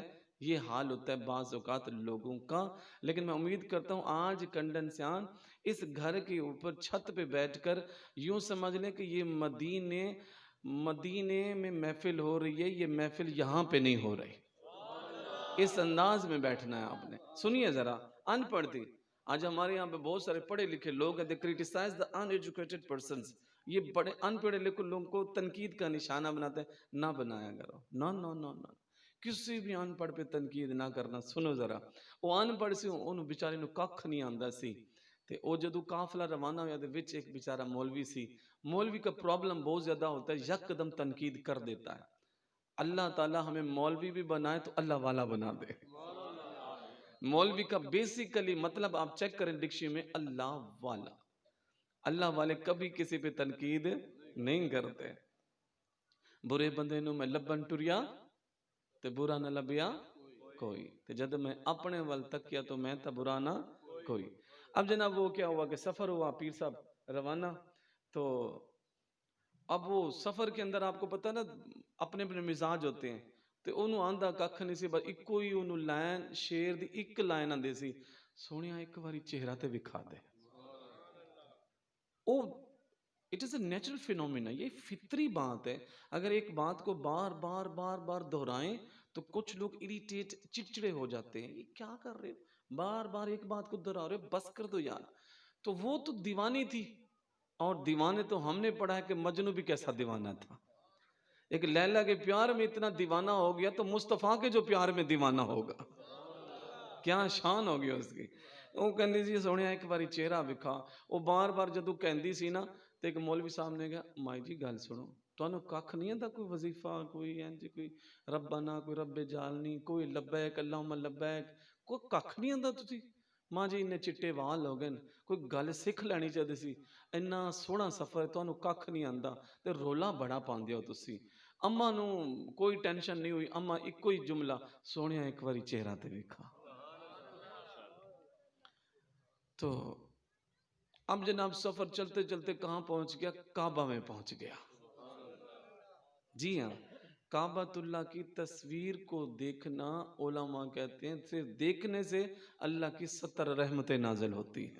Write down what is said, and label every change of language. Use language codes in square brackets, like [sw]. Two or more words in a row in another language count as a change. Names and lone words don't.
[ur] یہ حال ہوتا ہے بعض اوقات لوگوں کا. لیکن میں امید کرتا ہوں آج کنڈنسیان اس گھر کے اوپر چھت پہ بیٹھ کر یوں سمجھ لیں کہ یہ مدینے میں محفل ہو رہی ہے، یہ محفل یہاں پہ نہیں ہو رہی. اس انداز میں بیٹھنا ہے آپ نے. سنیے ذرا، ان پڑھ تھی آج ہمارے یہاں پہ بہت سارے پڑھے لکھے لوگ ہیں. [en] they criticize the uneducated persons. [ur] یہ بڑے ان پڑھے لکھے لوگوں کو تنقید کا نشانہ بناتے ہیں. نہ بنایا کرو، نہ نہ نہ نہ کسی بھی ان پڑھ پہ تنقید نہ کرنا. [pa] سنو ذرا، وہ ان پڑھ سی انہوں بیچارے نو ککھ نہیں آندا سی تے او جدو قافلہ روانہ ہویا تے وچ ایک بیچارہ مولوی سی. [ur] مولوی کا پرابلم بہت زیادہ ہوتا ہے، یک قدم تنقید کر دیتا ہے. اللہ تعالی ہمیں مولوی بھی بنائے تو اللہ والا بنا دے. مولوی کا بیسیکلی مطلب آپ چیک کریں ڈکشنری میں اللہ والا. اللہ والے کبھی کسی پہ تنقید نہیں کرتے. [pa] برے بندے نو میں لبن ٹریا تے برا نہ لبیا کوئی، تے جد میں اپنے ول تکیا تو میں تا برا نہ کوئی. [ur] اب جناب وہ کیا ہوا کہ سفر ہوا، پیر صاحب روانہ. تو اب وہ سفر کے اندر آپ کو پتہ نا اپنے اپنے مزاج ہوتے ہیں. [pa] تے انہوں آندہ ککھ نہیں سی، بس اکو ہی انہوں لائن شیر دی ایک لائن آندے سی، سونیا ایک واری چہرہ تے وکھا دے. [en] oh it is a natural phenomena, [ur] یہ فطری بات ہے. اگر ایک بات کو بار بار بار بار دہرائیں تو کچھ لوگ اریٹیٹ چڑچڑے ہو جاتے ہیں. یہ کیا کر رہے ہو، بار بار ایک بات کو دہرا رہے ہو، بس کر دو یار. تو وہ تو دیوانی تھی، اور دیوانے تو ہم نے پڑھا ہے کہ مجنو بھی کیسا دیوانہ تھا. ایک لیلا کے پیار میں اتنا دیوانہ ہو گیا تو مصطفیٰ کے جو پیار میں دیوانہ ہوگا کیا شان ہوگی اس کی. [pa] وہ کہندی سی سونے ایک باری چہرہ وکھا. وہ بار بار جدو کہندی سی نا تو ایک مولوی صاحب نے کہا مائی جی گل سنو، تانوں ککھ نہیں آندا کوئی وظیفہ، کوئی انج کوئی ربنا، کوئی رب جالنی، کوئی [ar] لبیک اللہم لبیک، [pa] کوئی ککھ نہیں آندا تسی؟ ماں جی انہیں چٹے وال ہو گئے، کوئی گل سکھ لینی چاہیے سی. اینا سوہنا سفر تانوں ککھ نہیں آندا تے رولا بڑا پاندے ہو تسی. اما نو کوئی ٹینشن نہیں ہوئی، اما ایک کوئی جملہ، سونیا ایک باری چہرہ تے وکھا. [ur] تو اب جناب سفر چلتے چلتے کہاں پہنچ گیا؟ کعبہ میں پہنچ گیا. جی ہاں، کعبۃ اللہ کی تصویر کو دیکھنا علماء کہتے ہیں صرف دیکھنے سے اللہ کی 70 رحمتیں نازل ہوتی ہیں.